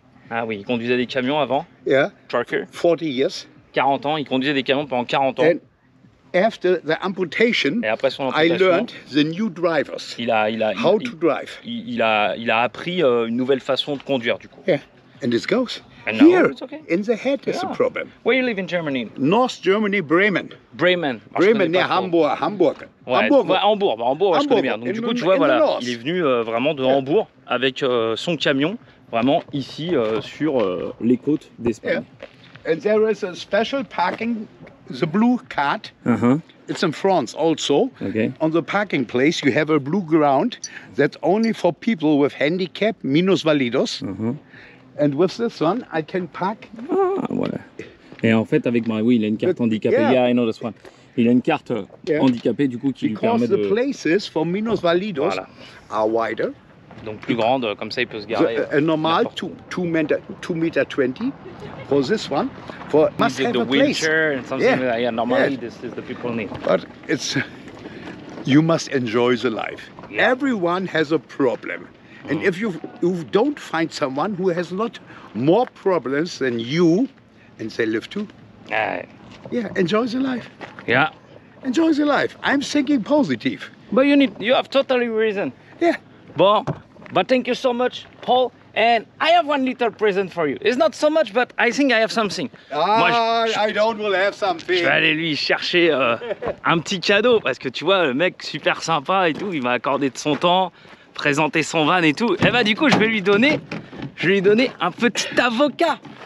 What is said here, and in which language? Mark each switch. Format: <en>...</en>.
<fr>Ah oui, il conduisait des camions avant.</fr> <en>Yeah. Trucker. 40 years.</en> <fr>40 ans, il conduisait des camions pendant 40 ans.</fr> <en>And after the amputation,</en> <fr>et après son</fr> <en>I</en> <fr>amputation,</fr> <en>learned the new drivers. How to drive.</en> <fr>Il a appris une nouvelle façon de conduire du coup.</fr> <en>Yeah. And it goes. And here, it's okay. in the head is a problem. Where you live in Germany? North Germany, Bremen. Bremen. Bremen, near Hamburg.</en> <fr>Ouais, Hambourg, je connais bien. Donc du coup, tu vois, voilà, il est venu vraiment de Hambourg avec son camion, vraiment ici sur les côtes d'Espagne.</fr> <en>Yeah. And there is a special parking, the blue card. It's in France also. Okay. On the parking place, you have a blue ground that's only for people with handicap, minusvalidos. And with this one, I can park.</en> <fr>Ah, voilà. Et en fait, avec moi, oui, il a une carte handicapée.</fr> <en>Yeah, I know this one.</en> <fr>Il a une carte handicapée, du coup, qui lui permet de...</fr> <en>Because the places for minusvalidos are wider.</en> <fr>Donc plus grande, comme ça, il peut se garer.</fr> <en>Normal, 2 meter 20. For this one, for must have a place. And something normally this is the people need. But it's, you must enjoy the life. Yeah. Everyone has a problem. And if you don't find someone who has not more problems than you, and they live too, enjoy the life. Yeah. Enjoy the life. I'm thinking positive. But you have totally reason. Yeah. But thank you so much, Paul. And I have one little present for you. It's not so much, but I think I have something. I don't will have something.</en> <fr>Je vais aller lui chercher un petit cadeau parce que tu vois, le mec super sympa et tout, il m'a accordé de son temps, présenter son van et tout. Et bah du coup, je vais lui donner un petit avocat.</fr>